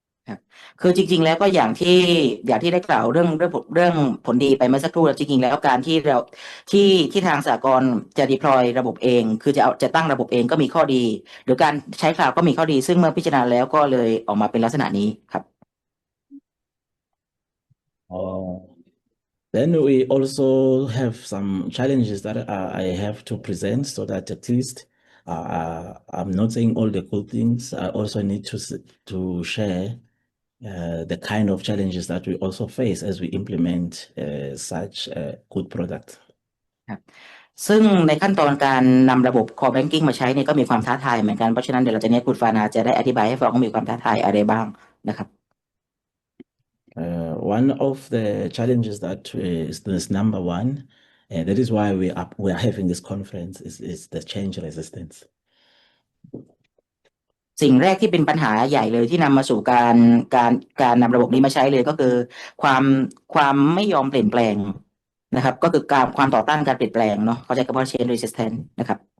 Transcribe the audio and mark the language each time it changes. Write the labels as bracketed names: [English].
[Thai] ครับคือจริงๆแล้วก็อย่างที่ได้กล่าวเรื่องผลดีไปเมื่อสักครู่แล้วจริงๆแล้วการที่ทางสหกรณ์จะ deploy ระบบเองคือจะตั้งระบบเองก็มีข้อดีหรือการใช้คลาวด์ก็มีข้อดีซึ่งเมื่อพิจารณาแล้วก็เลยออกมาเป็นลักษณะนี้ครับ [English] Then we also have some challenges that I have to present so that at least I'm not saying all the good things. I also need to share the kind of challenges that we also face as we implement such good products. [Thai] ครับซึ่งในขั้นตอนการนำระบบ core banking มาใช้เนี่ยก็มีความท้าทายเหมือนกันเพราะฉะนั้นเดี๋ยวเราจะให้คุณฟานาจะได้อธิบายให้ฟังว่ามีความท้าทายอะไรบ้างนะครับ [English] One of the challenges that is number one, that is why we are having this conference is the change resistance. [Thai] สิ่งแรกที่เป็นปัญหาใหญ่เลยที่นำมาสู่การการนำระบบนี้มาใช้เลยก็คือความความไม่ยอมเปลี่ยนแปลงนะครับก็คือความต่อต้านการเปลี่ยนแปลงเนาะเขาใช้คำว่า change resistant นะครับ